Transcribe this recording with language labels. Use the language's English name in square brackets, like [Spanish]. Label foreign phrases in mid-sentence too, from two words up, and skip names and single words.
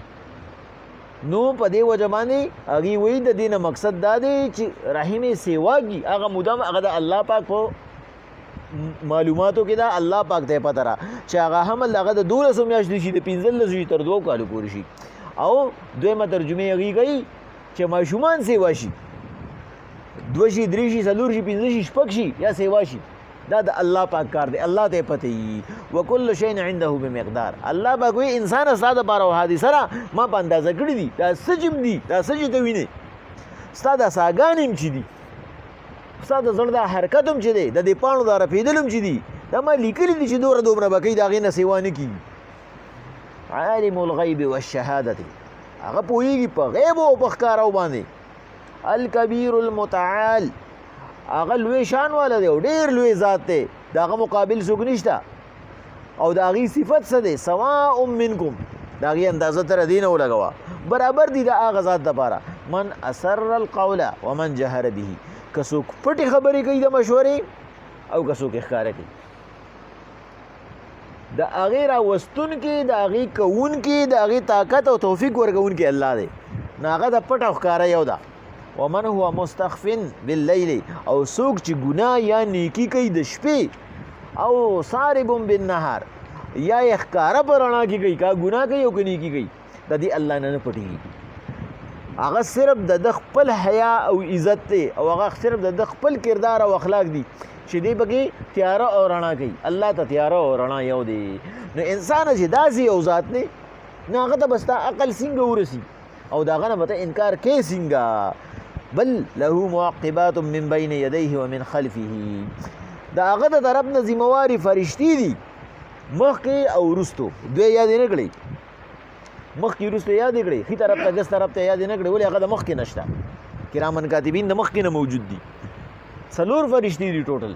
[Pashto] نو په دې وجه باندې هغې وایي د دې نه مقصد دا دی چې رحم یې سیوا کي، هغه مدام هغه د الله پاک په معلوماتو کې دا الله پاک ته پته را چې هغه حمل هغه د 12 میاشتې شي، د 15 تر 2 کالو پورې شي. او دویمه ترجمه هغې کوي چې ماشومان سیوا شي، 2 شي، 3 شي، 4 شي، 5 شي، 6 شي یا سیوا شي، دا د الله پاک کار دی، الله ته پته وي. [Arabic] وکل شیء عنده بمقدار، [Pashto] الله پاک وایي انسان ستا دپاره او حادثه را ما په اندازه کړي دي. دا څه چې دي، دا څه چې ته وینې، ستا دا ساګانې هم چې دي، ستا د زړه دا حرکت هم چې دی، د دې پاڼو دا رپېدل هم چې دي، دا ما لیکلي دي چې دومره به کوي، د هغې نه سیوا نه کېږي. [Arabic] عالم الغیب والشهادة، [Pashto] هغه پوهېږي په غیب او په ښکارو باندې. [Arabic] الکبیر المتعال، [Pashto] هغه لوی شان والا دی او ډېر لوی ذات دی، د هغه مقابل څوک نشته. او د هغې صفت څه دی؟ [Arabic] سواء منکم، [Pashto] د هغې اندازه ته دې نه ولګوه، برابر دي د هغه ذات دپاره. [Arabic] من اسر القول ومن جهر به، [Pashto] که څوک پټې خبرې کوي د مشورې او که څوک یې ښکاره کوي. د هغې راوستونکي، د هغې کوونکي، د هغې طاقت او توفیق ورکوونکي الله دی. نو هغه د پټ او ښکاره یو ده. [Arabic] ومن هو مستخف باللیل، [Pashto] او څوک چې ګناه یا نیکي کوي د شپې، او [Arabic] صارب بالنهار، [Pashto] یا یې ښکاره په رڼا کې کوي، که ګناه کوي او که نیکي کوي، د دې الله نه پټېږي. هغه صرف د خپل حیا او عزت دی، او هغه صرف د خپل کردار او اخلاق دي چې دی پکې تیاره او رڼا کوي. الله ته تیاره او رڼا یو دی. نو انسان چې داسې یو ذات دی نو هغه ته به ستا عقل څنګه ورسي او د هغه نه به ته انکار کوې څنګه؟ [Arabic] بل له معقبات من بین یدیه ومن خلفه، [Pashto] د هغه د طرف نه ذمواري فرشتي دي، مخکې او وروستو. دوی یاد یې نه کړئ، مخکې وروستو یاد یې کړئ، ښي طرف ته ګس طرف ته یاد یې نه کړئ، ولې هغه د مخکې نشته. [Arabic] کرامن کاتبین [Pashto] د مخکې نه موجود دي، 4 فرشتي دي ټوټل.